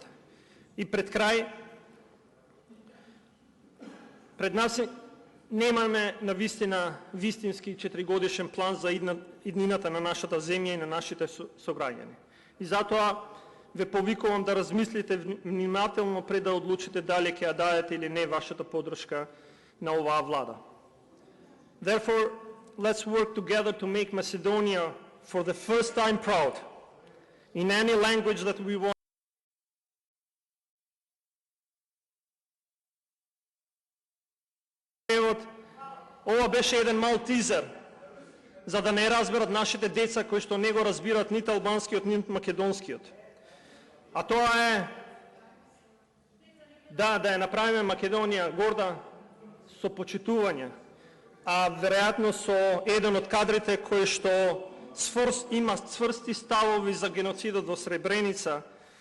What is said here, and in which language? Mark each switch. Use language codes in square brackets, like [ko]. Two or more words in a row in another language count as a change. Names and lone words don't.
[mk] И пред крај, пред нас немаме на вистински 4-годишен план за иднината на нашата земја и на нашите сограѓани. И затоа ве повикувам да размислите внимателно пред да одлучите дали ќе ја дадете или не вашата поддршка на оваа влада. [en] Therefore, let's work together to make Macedonia for the first time proud in any language that we want. [mk] Ова беше еден мал тизер, за да не разберат нашите деца кои што не го разбират ниту албанскиот, ниту македонскиот. А тоа е да ја направиме Македонија горда со почитување, а веројатно со еден од кадрите кој што има цврсти ставови за геноцидот во Сребреница,